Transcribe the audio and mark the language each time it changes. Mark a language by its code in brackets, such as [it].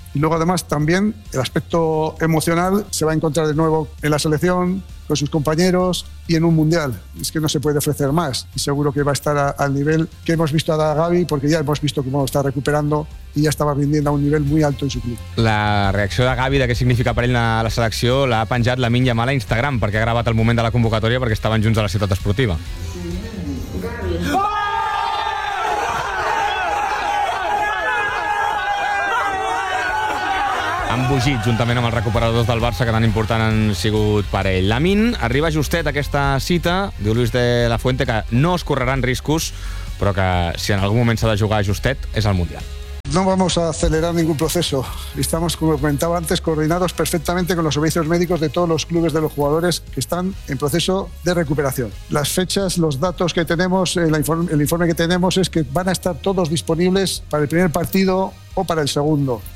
[es] Y luego, además, también el aspecto emocional, se va a encontrar de nuevo en la selección, con sus compañeros y en un Mundial. Es que no se puede ofrecer más. Y seguro que va a estar al nivel que hemos visto a Gavi, porque ya hemos visto cómo está recuperando y ya estaba rindiendo a un nivel muy alto en su club. [ca] La reacció de Gavi de què significa per ell a la selecció l'ha penjat la Minya Mala a Instagram, perquè ha gravat el moment de la convocatòria perquè estaven junts a la ciutat esportiva. Gavi! han bugit juntament amb els recuperadors del Barça, que tan important han sigut per ell. Lamine arriba justet a aquesta cita, diu Luis de la Fuente, que no es correran riscos, però que si en algun moment s'ha de jugar justet, és el Mundial. [es] No vamos a acelerar ningún proceso. Estamos, como comentaba antes, coordinados perfectamente con los servicios médicos de todos los clubes de los jugadores que están en proceso de recuperación. Las fechas, los datos que tenemos, el informe que tenemos es que van a estar todos disponibles para el primer partido o para el segundo.